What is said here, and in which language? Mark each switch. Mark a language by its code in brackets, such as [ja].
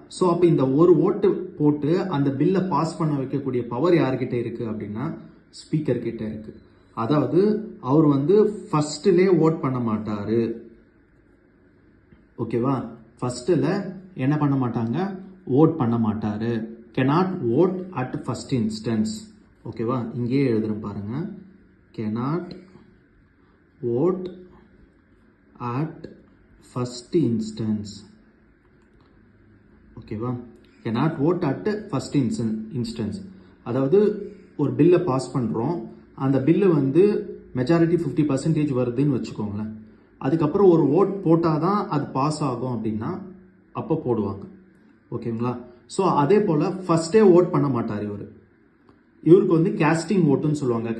[ta] So அப்போ இந்த ஒரு ஓட்டு போட்டு அந்த பில்லை பாஸ் பண்ண வைக்கக்கூடிய பவர் யார்கிட்ட இருக்கு அப்படின்னா, ஸ்பீக்கர் கிட்ட இருக்கு. அதாவது அவர் வந்து ஃபர்ஸ்ட்லே ஓட் பண்ண மாட்டாரு. ஓகேவா? ஃபர்ஸ்ட்ல என்ன பண்ண மாட்டாங்க, ஓட் பண்ண மாட்டாரு. [en] cannot vote at first instance. [ta] ஓகேவா? இங்கேயே எழுதுறேன் பாருங்க. [en] cannot vote at first instance. [ta] ஓகேவா? [en] cannot vote at first instance. [ta] அதாவது ஒரு பில்லை பாஸ் பண்ணுறோம். அந்த பில்லு வந்து மெஜாரிட்டி 50% வருதுன்னு வச்சுக்கோங்களேன். அதுக்கப்புறம் ஒரு ஓட் போட்டால் தான் அது பாஸ் ஆகும் அப்படின்னா அப்போ போடுவாங்க. ஓகேங்களா? ஸோ அதே போல் ஃபர்ஸ்டே ஓட் பண்ண மாட்டார் இவருக்கு வந்து கேஸ்டிங் ஓட்டுன்னு சொல்லுவாங்க.